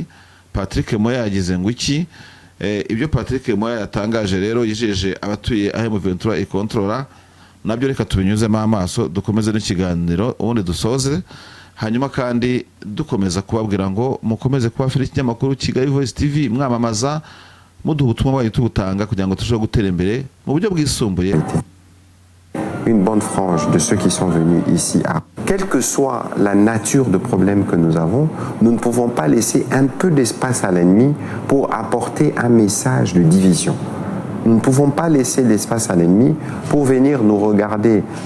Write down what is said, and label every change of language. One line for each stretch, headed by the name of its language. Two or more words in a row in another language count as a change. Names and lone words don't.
Kinyarwanda: Patrick Muyaya yagize ngo iki? Ibyo Patrick Muyaya yatangaje rero yijeje abatuye M23 ikontrola, nabyo reka tubinyuzemo amaso dukomeze n'ikiganiro ubundi dusoze. hanyuma kandi dukomeza kubabwira ngo mukomeze kuba feri ikinyamakuru Kigali Voice TV mwamamaza muduha ubutumwa bwayo tubutanga kugira ngo turusheho gutera imbere mu buryo bwisumbuye.
French: Une bonne frange de ceux qui sont venus ici. Quelle que soit la nature de problème que nous avons, nous ne pouvons pas laisser un peu d'espace à l'ennemi pour apporter un message de division. Nous ne pouvons pas laisser l'espace à l'ennemi pour venir nous regarder.